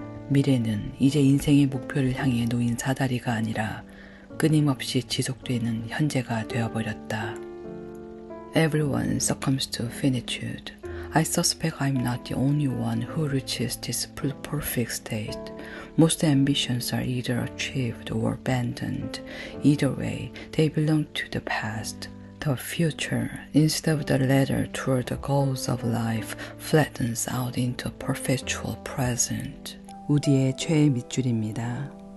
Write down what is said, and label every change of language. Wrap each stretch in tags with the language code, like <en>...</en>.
<ko>미래는 이제 인생의 목표를 향해 놓인 사다리가 아니라 끊임없이 지속되는 현재가 되어버렸다.</ko> <en>Everyone succumbs to finitude. I suspect I'm not the only one who reaches this perfect state. Most ambitions are either achieved or abandoned. Either way, they belong to the past. The future, instead of the ladder toward the goals of life, flattens out into a perpetual present.</en> <ko>우디의 최애 밑줄입니다.</ko>